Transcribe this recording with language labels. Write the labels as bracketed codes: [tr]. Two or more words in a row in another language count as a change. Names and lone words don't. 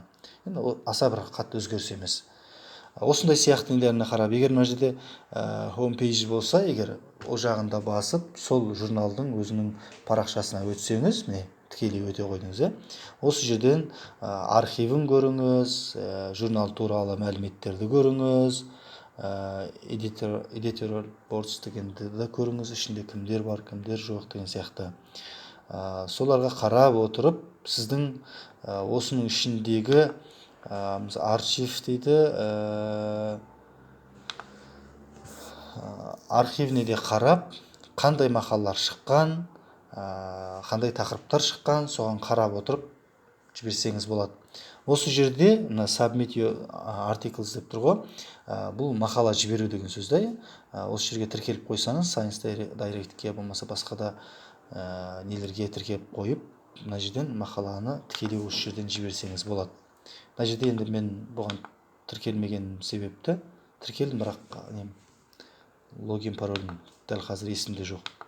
[kk] Енді аса бір қатты өзгеріс емес. Осындай сияқты нелеріне қарап, егер мына жерде homepage болса, егер о жағында басып, сол журналдың өзінің парақшасына өтсеңіз, міне тікелей өте қойдыңыз, осы жерден архивін көріңіз, журнал туралы мәліметтерді көріңіз, [en] editorial boards [kk] дегенді де көріңіз, ішінде кімдер бар, кімдер жоқ деген сияқты. Соларға қарап отырып, сіздің осының ішіндегі архив дейді, архивіне де қарап, қандай мақалалар шыққан, қандай тақырыптар шыққан, соған қарап отырып жіберсеңіз болады. Осы жерде [en] submit your articles [kk] деп тұр ғой, бұл мақала жіберу деген сөз. Осы жерге тіркеліп қойсаңыз, Science Direct-ке болмаса басқа да нелерге тіркеліп қойып, мына жерден мақаланы тікелей осы жерден жіберсеңіз болады. Мына жерде енді мен бұған тіркелмеген себепті тіркелдім, бірақ логин паролім дәл қазір есімде жоқ.